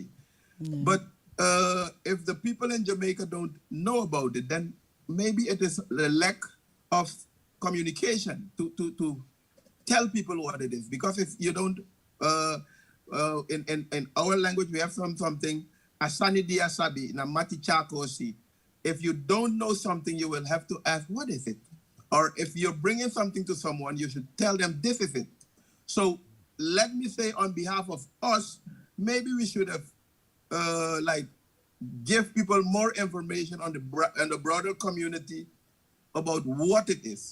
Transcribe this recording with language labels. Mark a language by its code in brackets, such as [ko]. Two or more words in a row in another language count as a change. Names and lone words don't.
[en] But if the people in Jamaica don't know about it, then maybe it is the lack of communication to tell people what it is. Because if you don't, in our language, we have something, asani dia sabi, na mati chakosi. If you don't know something, you will have to ask, what is it? Or if you're bringing something to someone, you should tell them, this is it. So let me say on behalf of us, maybe we should have give people more information on the broader community about what it is.